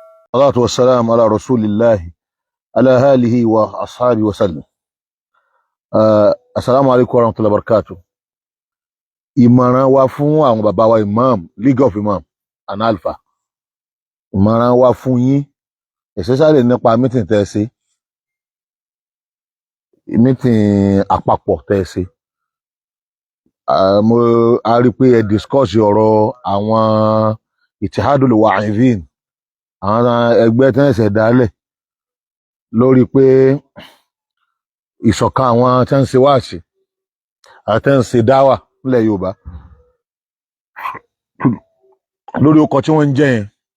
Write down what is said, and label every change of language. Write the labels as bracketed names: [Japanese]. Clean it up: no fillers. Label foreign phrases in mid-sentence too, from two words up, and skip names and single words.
[Arabic] الصلاة والسلام على رسول الله على آله وأصحابه وسلم. السلام عليكم ورحمة الله وبركاته. [Yoruba] Ìmọ̀ràn wa fún àwọn bàbá wa Imam, [English] League of Imam and Alpha. [Yoruba] Ìmọ̀ràn wa fún yín, especially nípa meeting tẹ́ ṣe, meeting àpapọ̀ tẹ́ ṣe. Mo a rí pé ẹ discuss ọ̀rọ̀ àwọn Ittihadul Wa'idhin, àwọn ẹgbẹ́ tẹ́ ṣẹ̀ dálẹ̀ lórí pé ìṣọ̀kan àwọn tẹ́ ń ṣe wáàsí àti tẹ́ ń ṣe dáwà nílẹ̀ Yorùbá lórí ọkọ̀ tí wọ́n ń jẹ́ yẹn.